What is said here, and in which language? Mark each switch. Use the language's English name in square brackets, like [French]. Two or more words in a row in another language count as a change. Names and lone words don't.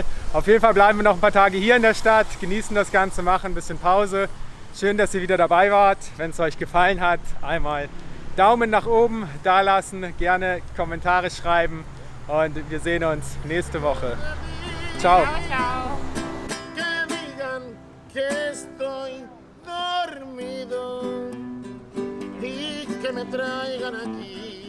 [German] Auf jeden Fall bleiben wir noch ein paar Tage hier in der Stadt, genießen das Ganze, machen ein bisschen Pause. Schön, dass ihr wieder dabei wart. Wenn es euch gefallen hat, einmal Daumen nach oben da lassen, gerne Kommentare schreiben und wir sehen uns nächste Woche. Ciao. Ciao, ciao. [Spanish] Que estoy dormido y que me traigan aquí.